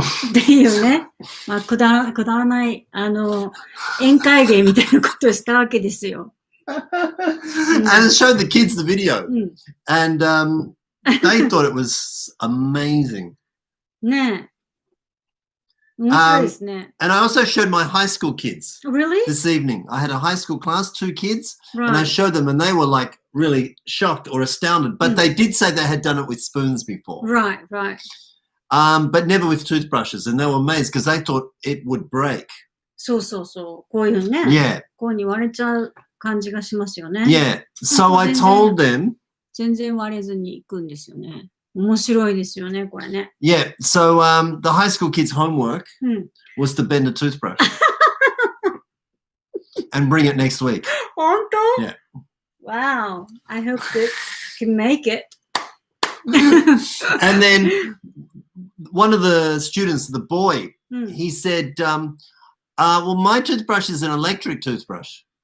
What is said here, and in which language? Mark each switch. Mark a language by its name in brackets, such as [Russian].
[Japanese] っていうね、まあ、くだらない、宴会芸みたいなことをしたわけですよ。 [English] And showed the kids the video. And they thought it was amazing. [Japanese] ねえ。面白いですね。 [English] And I also showed my high school kids Really? this evening. I had a high school class, 2 kids, Right. and I showed them and they were like really shocked or astounded. But they did say they had done it with spoons before. Right, right. But never with toothbrushes. And they were amazed because they thought it would break. [Japanese] そうそうそう。こういうね。 [English] Yeah. [Japanese] こういうに割れちゃう感じがしますよね。 [English] Yeah. So I told them. [Japanese] 全然割れずに行くんですよね。面白いですよね、これね。 [English] Yeah. So the high school kids' homework was to bend a toothbrush and bring it next week. [Japanese] 本当? [English] Yeah. Wow. I hope that you can make it. And then one of the students, the boy, he said, well, my toothbrush is an electric toothbrush.